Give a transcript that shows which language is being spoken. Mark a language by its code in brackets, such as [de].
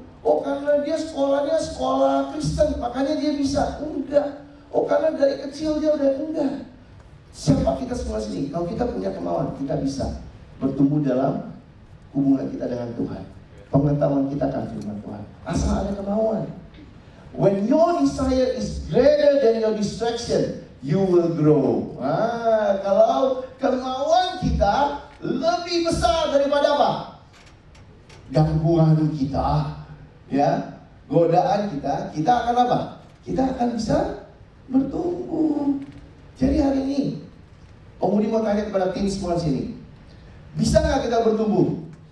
[id] Karena dia sekolahnya sekolah Kristen, makanya dia bisa. Enggak. Karena dari kecil dia udah enggak. Siapa kita semua sini? Kalau kita punya kemauan, kita bisa bertumbuh dalam hubungan kita dengan Tuhan. Pengetahuan kita akan firman Tuhan. Asal ada kemauan. [en] When your desire is greater than your distraction, you will grow. [id] Kalau kemauan kita lebih besar daripada apa? Gangguan kita, ya, godaan kita akan apa? Kita akan bisa bertumbuh. Jadi hari ini, Om Budi mau tanya kepada tim semua sini, bisa nggak kita bertumbuh?